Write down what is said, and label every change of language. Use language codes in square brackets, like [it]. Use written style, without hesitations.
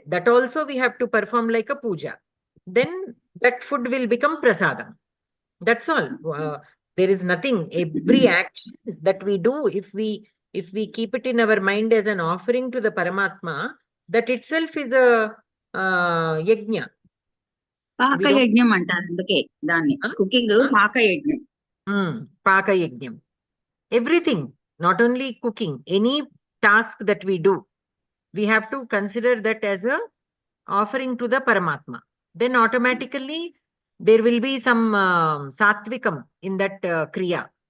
[en] That also we have to perform like a puja. Then that food will become prasadam. That's all. There is nothing. Every action that we do, if we keep it in our mind as an offering to the Paramatma, that itself is a yajna. [te] పాకయజ్ఞం అంటారు అందుకే దాన్ని cooking పాకయజ్ఞం. [en] Paka yajnam. Everything, not only cooking, any task that we do, we have to consider that as a offering to the Paramatma. Then automatically there will be some satvikam in that kriya.